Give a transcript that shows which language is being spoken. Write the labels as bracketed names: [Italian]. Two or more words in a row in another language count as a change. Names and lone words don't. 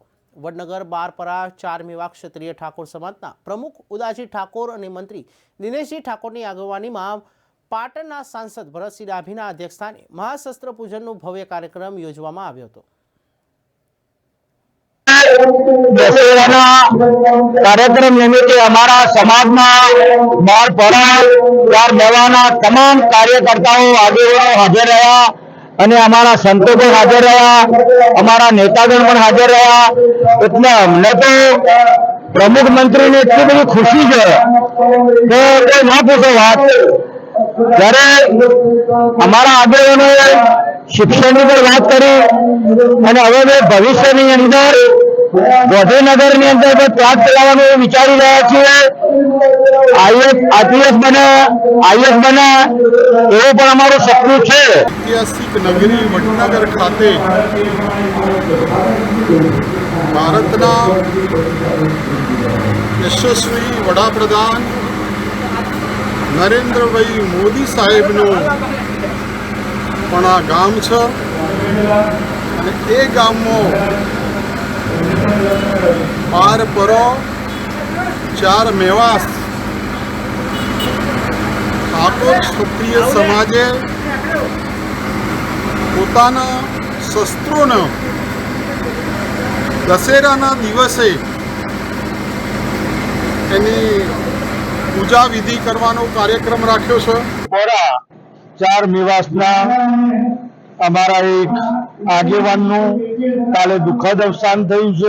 [Gujarati] વડનગર 12 પરા 4 મેવા ક્ષત્રિય ઠાકોર સમાજના પ્રમુખ ઉદાજી ઠાકોર અને મંત્રી દિનેશજી ઠાકોરની આગેવાનીમાં પાટણના સાંસદ ભરતસિંહ ડાભીના અધ્યક્ષસ્થાને મહાશસ્ત્ર પૂજનનો ભવ્ય કાર્યક્રમ યોજવામાં આવ્યો હતો। કાર્યક્રમ નિમિત્તે હમારા સમાજના 12 પરા 4 મેવાના તમામ કાર્યકર્તાઓ આગેવાનો હાજિર રહા અને અમારા સંતો પણ હાજર રહ્યા, અમારા नेतागण પણ હાજર રહ્યા। એટલે અમને તો પ્રમુખ મંત્રીને એટલી બધી ખુશી છે કે કોઈ ના પૂછો વાત। જ્યારે અમારા આગેવાનોએ શિક્ષણની પણ વાત કરી અને હવે ભવિષ્યની અંદર ગાંધીનગરની અંદર પ્લાન્ટ ચલાવવાનું વિચારી રહ્યા છીએ। આઈએસ બને એવું પણ અમારું સપનું છે। ઐતિહાસિક નગરી વડનગર ખાતે ભારતના યશસ્વી વડાપ્રધાન નરેન્દ્રભાઈ મોદી સાહેબનું પણ આ ગામ છે અને એ ગામમાં 12 પરો 4 મેવાસ ઠાકોર ક્ષત્રિય સમાજે પોતાના શસ્ત્રોનો દશેરાના દિવસે એની પૂજા વિધિ કરવાનો કાર્યક્રમ રાખ્યો છે। પરા 4 મેવાસના અમારા એક આગેવાનનું કાલે દુઃખદ અવસાન થયું છે।